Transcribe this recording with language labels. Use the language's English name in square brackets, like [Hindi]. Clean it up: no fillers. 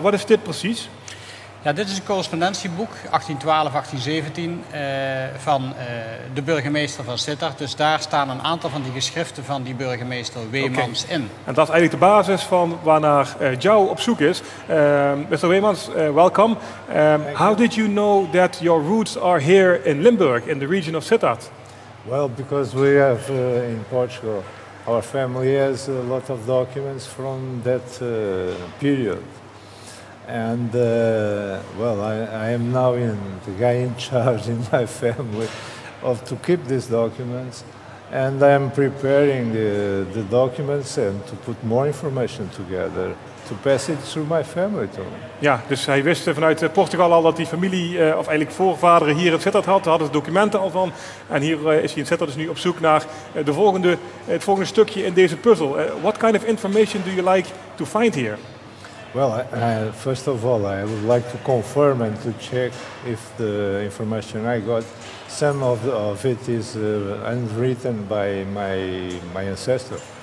[Dutch] Wat is dit precies? Ja, dit is een correspondentieboek, 1812, 1817, van de burgemeester van Sittard. Dus daar staan een aantal van die geschriften van die burgemeester Weemans in. En dat is eigenlijk de basis van waarnaar João op zoek is. [English] Mr. Weemans, welcome. How did you know that your roots are here in Limburg, in the region of Sittard? Well, because we have in Portugal, our family has a lot of documents from that period. And well, I am now the guy in charge in my family to keep these documents, and I am preparing the documents and to put more information together to pass it through my family too. [Dutch] Ja, dus hij wist vanuit Portugal al dat die familie, of eigenlijk voorvaderen hier in Sittard had. Daar hadden ze documenten al van. En hier is hij in Sittard dus nu op zoek naar het volgende stukje in deze puzzel. [English] What kind of information do you like to find here? Well, first of all, I would like to confirm and to check if the information I got, some of it is unwritten by my ancestor.